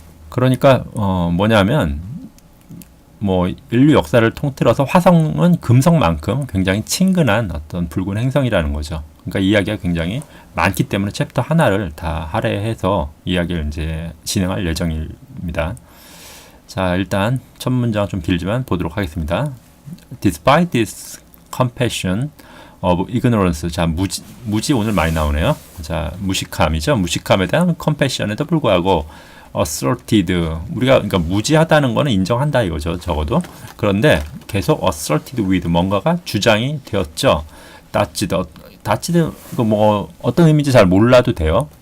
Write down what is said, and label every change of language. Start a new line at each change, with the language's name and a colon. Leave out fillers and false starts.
Korean: 그러니까 뭐냐면 뭐 인류 역사를 통틀어서 화성은 금성만큼 굉장히 친근한 어떤 붉은 행성이라는 거죠. 그러니까 이야기가 굉장히 많기 때문에 챕터 하나를 다 할애해서 이야기를 이제 진행할 예정입니다. 자, 일단 첫 문장 좀 길지만 보도록 하겠습니다.
English: Despite this compassion of ignorance.
Korean: 자, 무지 오늘 많이 나오네요. 자, 무식함이죠. 무식함에 대한 compassion에도 불구하고 asserted, 우리가 그러니까 무지하다는 거는 인정한다 이거죠. 적어도. 그런데 계속
English: asserted with
Korean: 뭔가가 주장이 되었죠. 다치드 이거 뭐 어떤 의미인지 잘 몰라도 돼요.